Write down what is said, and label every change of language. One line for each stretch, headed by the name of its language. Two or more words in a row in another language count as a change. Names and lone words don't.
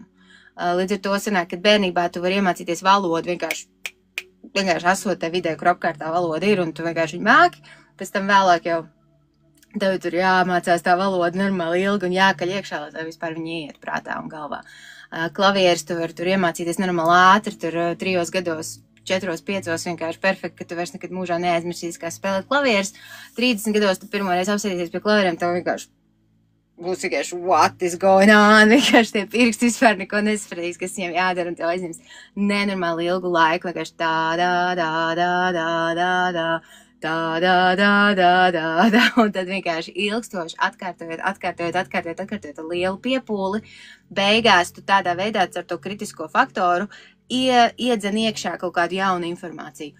Latvian: Līdz ar to sanāk, ka bērnībā tu vari iemācīties valodu vienkārši esot te vidē, kur apkārt tā valoda ir, un tu vienkārši viņu māki, pēc tam vēlāk jau Tev tur jāmācās tā valoda normāli ilgi un jākaļ iekšā, lai tev vispār viņi iet prātā un galvā. Klavieres tu vari tur iemācīties normāli ātri, tur 3 gados, 4, 5 vienkārši perfekti, ka tu vairs nekad mūžā neaizmirsīsi, kā spēlēt klavieres. 30 gados tu pirmoreiz apsēdīsies pie klavieriem, tev vienkārši būs vienkārši
English: what is going on,
Latvian: vienkārši tie pirksti vispār neko nesapratīs, kas viņiem jādara, un tev aizņems nenormāli ilgu laiku, vienkārši tā, un tad vienkārši ilgstoši atkārtojot ar lielu piepūli, beigās tu tādā veidā ar to kritisko faktoru iedzen iekšā kaut kādu jaunu informāciju.